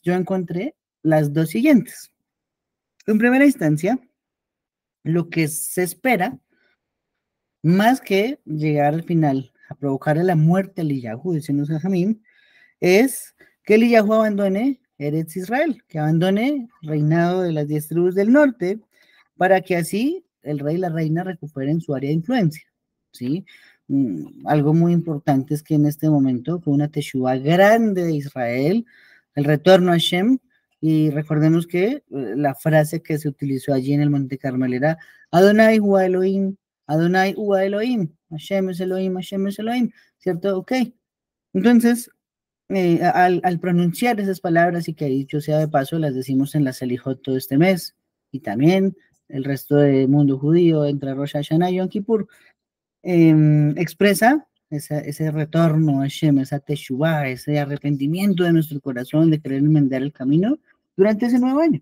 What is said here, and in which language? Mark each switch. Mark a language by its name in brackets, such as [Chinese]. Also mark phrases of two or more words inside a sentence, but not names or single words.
[Spanish] Yo encontré las dos siguientes. En primera instancia, lo que se espera, más que llegar al final a provocar la muerte a Eliyahu, dicen los jajamim, es que Eliyahu abandone Eretz Israel, que abandone el reinado de las 10 tribus del norte, para que así el rey y la reina recuperen su área de influencia, ¿sí? Algo muy importante es que en este momento fue una teshuva grande de Israel, el retorno a Hashem, y recordemos que la frase que se utilizó allí en el Monte Carmel era [Hebrew] אדוני הוא אלוהים, אדוני הוא אלוהים, [Spanish] Hashem es Elohim, Hashem es Elohim, ¿cierto? Ok. Entonces, al pronunciar esas palabras, y que dicho sea de paso, las decimos en la Selijot todo este mes, y también el resto del mundo judío, entre Rosh Hashanah y Yom Kippur, expresa ese retorno a Hashem, esa teshuvah, ese arrepentimiento de nuestro corazón de querer enmendar el camino durante ese nuevo año.